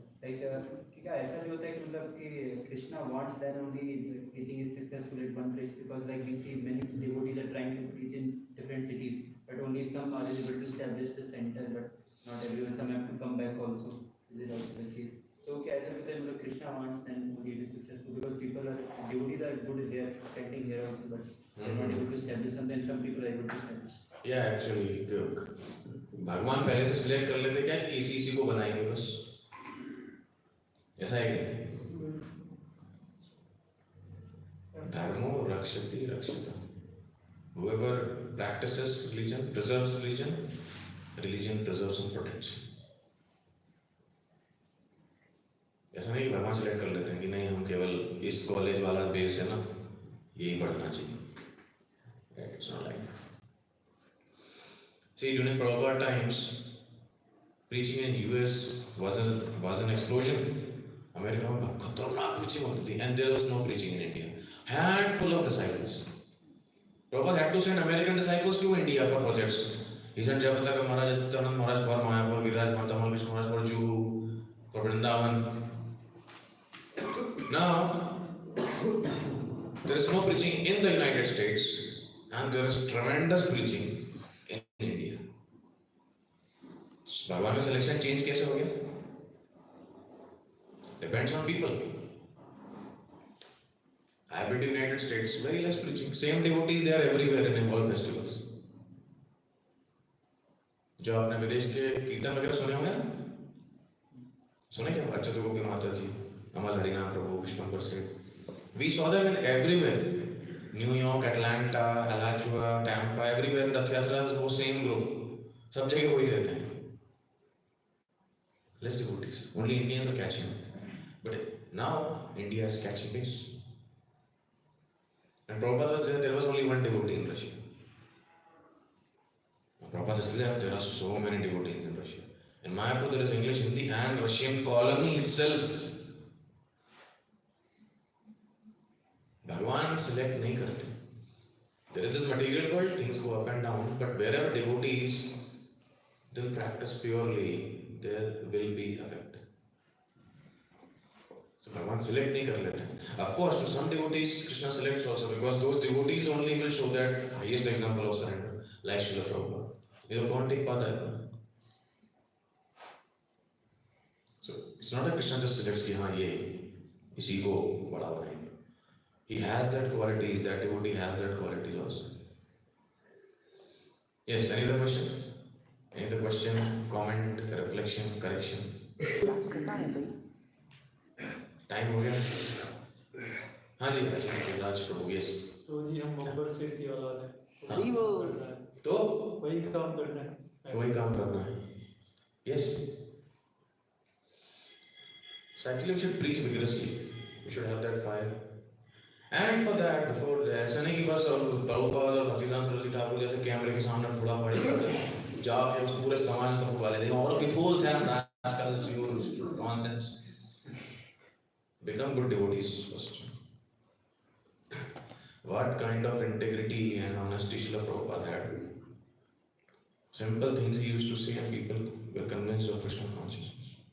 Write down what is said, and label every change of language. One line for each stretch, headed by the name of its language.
Hindi: क्या ऐसा भी होता है कि मतलब कि
English: Krishna wants that only the preaching is successful at one place, because like we see many devotees are trying to preach in different cities, but only some are able to establish the center, but not everyone. Some have to come back also. Is it also the case? So
Hindi: क्या ऐसा भी होता है मतलब
English: Krishna wants then only it is successful, because devotees are good, they are chanting here also, but they are not able to establish something. Some people are able to establish.
Hindi: Yeah, actually, भगवान पहले से select कर लेते क्या कि इसी को बनाएंगे बस, ऐसा है क्या?
Sanskrit: धर्मो रक्षति रक्षिता.
English: Whoever practices religion, preserves religion, religion preserves and protects.
Hindi: ऐसा नहीं भगवान सिलेक्ट कर लेते हैं कि नहीं हम केवल इस कॉलेज वाला बेस है ना, यही पढ़ना चाहिए.
English: Right? It's not like that. See, during Prabhupada times, preaching in US was an explosion.
Hindi: America में खतरनाक preaching होती थी,
English: and there was no preaching in India. Handful of disciples. Prabhupada had to send American disciples to India for projects. He sent Jayapataka Maharaj, Adityanand Maharaj for Mayapur, Viraj Martha Krishna Maharaj for Juhu, for Vrindavan. Now, there is no preaching in the United States, and there is tremendous preaching in India.
Hindi: भगवान का selection change कैसे हो गया?
English: Depends on people. I have been to United States, very less preaching. Same devotees, they are everywhere in all festivals.
Hindi: जो आपने विदेश के कीर्तन वगैरह सुने होंगे ना, सुने क्या? अच्छा तो गोपी माता जी, अमल हरिनाम प्रभु, विश्वंभर से.
English: We saw them in everywhere. New York, Atlanta, Alachua, Tampa, everywhere in Rath Yatras, वो same group.
Hindi: सब जगह वही रहते हैं.
English: Less devotees. Only Indians are catching. But now India is catching pace. And Prabhupada was there was only one devotee in Russia. Prabhupada is left, there are so many devotees in Russia. In Mayapur there is English, Hindi and Russian colony itself.
Hindi: Bhagwan select nahi karte.
English: There is this material world, things go up and down, but wherever devotees will practice purely, there will be effect. So
Hindi: Bhagwan select nahi kar lete.
English: Of course, to some devotees, Krishna selects also, because those devotees only will show that highest example of surrender, like Srila Prabhupada. They will not take pada. So It's not that Krishna just suggests
Hindi: कि हाँ ये इसी को बढ़ावा नहीं.
English: He has that qualities, that devotee has that qualities also. Yes, any other question? Any other question, comment, reflection, correction?
Hindi: Class का काम है भाई. Time हो गया? हाँ जी, अच्छा, राज प्रभु, yes. तो जी हम बब्बर सेठ की औलाद है. नहीं वो तो वही काम करना है. वही काम करना है. Yes.
English: So actually we should preach vigorously. We should have that fire. And for that, before
Hindi: ऐसा नहीं कि बस प्रभुपाद और भक्तिदास सरस्वती ठाकुर जैसे कैमरे के सामने थोड़ा पड़ी करते जाके उस पूरे समाज सबको गाली देंगे और
English: withhold them rascals, you nonsense. Become good devotees first. What kind of integrity and honesty Srila Prabhupada had? Simple things he used to say and people were convinced of Krishna consciousness.